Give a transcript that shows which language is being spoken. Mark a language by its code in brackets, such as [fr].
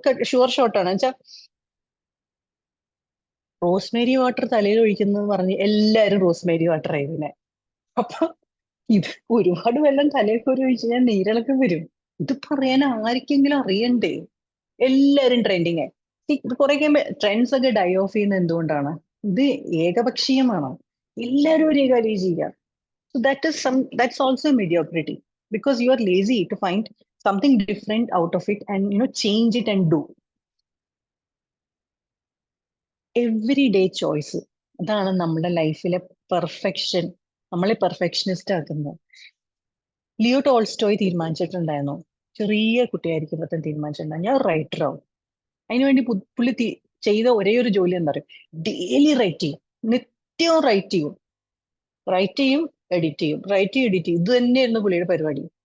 [ml] Sure ഷോട്ടാണ് വെച്ചാൽ Rosemary water തലയിൽ ഒഴിക്കുന്നത് പറഞ്ഞ് എല്ലാവരും റോസ്മേരി വാട്ടർ ആയിരുന്നെ. അപ്പൊ ഇത് ഒരുപാട് വെള്ളം തലയൊക്കെ ഒരു ഒഴിച്ച് ഞാൻ നീരിളക്കം വരും. ഇത് പറയാൻ ആർക്കെങ്കിലും അറിയണ്ടേ? എല്ലാരും ട്രെൻഡിങ് ആയി. ഇത് കുറെ കഴിയുമ്പോ ട്രെൻഡ്സ് ഒക്കെ ഡൈ ഓഫ് ചെയ്യുന്നത് എന്തുകൊണ്ടാണ്? ഇത് ഏകപക്ഷീയമാണോ? എല്ലാരും ഒരേ കാര്യം ചെയ്യാം. [en] So that's also mediocrity, because you are lazy to find something different out of it and change it and do. Everyday choice. [ml] അതാണ് നമ്മുടെ ലൈഫിലെ പെർഫെക്ഷൻ, നമ്മളെ പെർഫെക്ഷനിസ്റ്റ് ആക്കുന്നത്. ലിയോ ടോൾസ്റ്റോയ് തീരുമാനിച്ചിട്ടുണ്ടായിരുന്നു, ചെറിയ കുട്ടിയായിരിക്കുമ്പോൾ തന്നെ തീരുമാനിച്ചിട്ടുണ്ടായിരുന്നു, ഞാൻ റൈറ്റർ ആവും. അതിനുവേണ്ടി പുള്ളി ചെയ്ത ഒരേ ഒരു ജോലി എന്താ പറയുക, ഡെയിലി റൈറ്റ് ചെയ്യും, നിത്യവും റൈറ്റ് ചെയ്യും, എഡിറ്റ് ചെയ്യും, ഇത് തന്നെയായിരുന്നു പുള്ളിയുടെ പരിപാടി.